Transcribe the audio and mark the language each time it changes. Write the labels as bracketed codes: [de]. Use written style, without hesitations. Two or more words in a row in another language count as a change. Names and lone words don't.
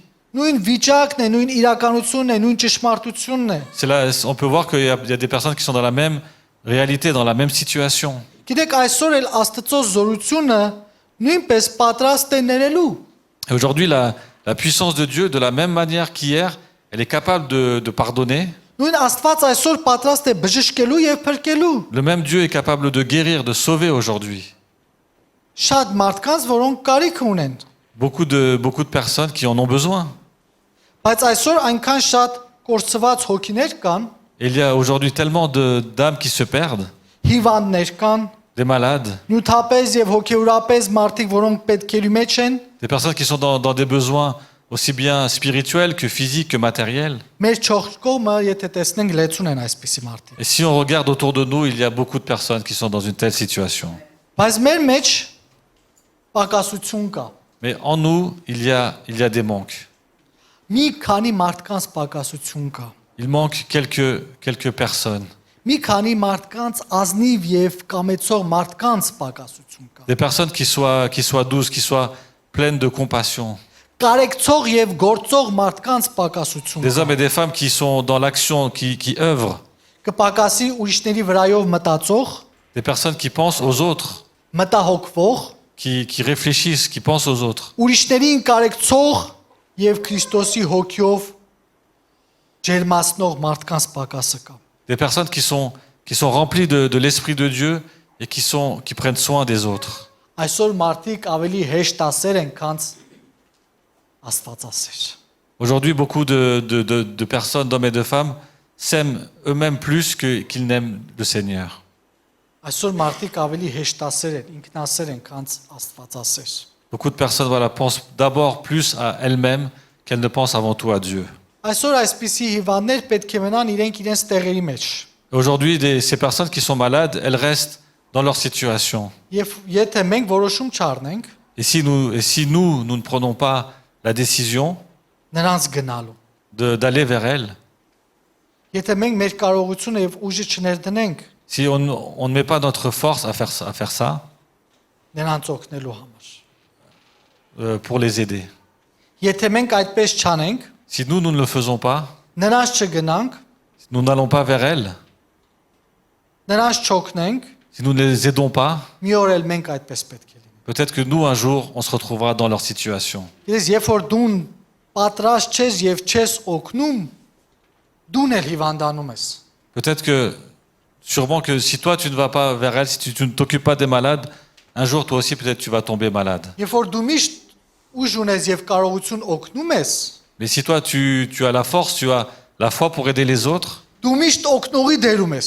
[hy] Նույն վիճակն է, նույն իրականությունն է, նույն ճշմարտությունն է։ [fr] c'est là, on peut voir qu'il y a des personnes qui sont dans la même réalité, dans la même situation. [hy] Գիտեք, այսօր էլ Աստծո զորությունը նույնպես պատրաստ է ներելու։ [fr] Et aujourd'hui, la puissance de Dieu, de la même manière qu'hier, elle est capable de pardonner. [hy] Նույն Աստված այսօր պատրաստ է բժշկելու եւ փրկելու։ [fr] Le même Dieu est capable de guérir, de sauver aujourd'hui. [hy] Շատ մարդկանց, որոնք կարիք ունեն։ [fr] Beaucoup de personnes qui en ont besoin. [hy] Բայց այսօր այնքան շատ կորցված հոգիներ կան, [fr] Et il y a aujourd'hui tellement d'âmes qui se perdent, [hy] հիվանդներ կան, [fr] des malades, [hy] նյութապես եւ հոգեորապես մարդիկ, որոնք պետքերի մեջ են։ [fr] des personnes qui sont dans des besoins aussi bien spirituels que physiques que matériels. [hy] Մեր չորս կողմը, եթե տեսնենք, լեցուն են այսպիսի մարդիկ։ [fr] Et si on regarde autour de nous, il y a beaucoup de personnes qui sont dans une telle situation. [hy] Բայց մեր մեջ պակասություն կա։ [fr] Mais en nous, il y a des manques. [hy] Մի քանի մարդկանց պակասություն կա։ [fr] Il manque quelques personnes. [hy] մի քանի մարդկանց ազնիվ եւ կամեցող մարդկանց պակասություն կա։ [fr] Des personnes qui soient douces, qui soient pleines de compassion. [hy] Կարեկցող եւ գործող մարդկանց պակասություն [fr] Des [hy] կա։ [fr] hommes et des femmes qui sont dans l'action, qui œuvrent. [hy] Կպակասի ուրիշների վրայով մտածող, [fr] Des personnes qui pensent aux autres, [hy] մտահոգվող, [fr] qui réfléchissent, qui pensent aux autres. [hy] ուրիշներին կարեկցող եւ Քրիստոսի հոգյով ջերմացնող մարդկանց պակասը կա։ [fr] Des personnes qui sont remplies de l'Esprit de Dieu et qui prennent soin des autres. [hy] Այսօր մարդիկ ավելի հեշտասեր են, քան Աստվածասեր։ [fr] Aujourd'hui, beaucoup de personnes, d'hommes et de femmes, s'aiment eux-mêmes plus qu'ils n'aiment le Seigneur. [hy] Այսօր մարդիկ ավելի հեշտասեր են, ինքնասեր են, քան Աստվածասեր։ [fr] Beaucoup de personnes pensent d'abord plus à elles-mêmes qu'elles ne pensent avant tout à Dieu. [hy] Այսօր այսպիսի հիվանդներ պետք է մնան իրենց տեղերի մեջ։ [fr] Aujourd'hui, ces personnes qui sont malades, elles restent dans leur situation. [hy] Եվ եթե մենք որոշում չառնենք [fr] Et si nous ne prenons pas la décision [hy] նրանց գնալու, [fr] d'aller vers elles, [hy] եթե մենք մեր կարողությունը եւ ուժը չներդնենք [fr] si on ne met pas notre force à faire ça, [hy] նրանց օգնելու համար, [fr] pour les aider. [hy] եթե մենք այդպես չանենք, [fr] Si nous ne le faisons pas, [hy] նրանց չգնանք, [fr] nous n'allons pas vers elles, [hy] նրանց չօգնենք, [fr] si nous ne les aidons pas, [hy] մի օր էլ մենք այդպես պետք է լինենք։ [fr] peut-être que nous, un jour, on se retrouvera dans leur situation. [hy] Ես երբ որ դու պատրաստ չես եւ չես օգնում, դուն էլ հիվանդանում ես։ [fr] Peut-être que, sûrement que si toi, tu ne vas pas vers elles, si tu ne t'occupes pas des malades, un jour, toi aussi, peut-être tu vas tomber malade. [hy] Երբ որ դու միշտ ուժ ունես եւ կարողություն օգնում ես, [fr] Mais si toi, tu as la force, tu as la foi pour aider les autres, [hy] դու միշտ օգնողի դերում ես։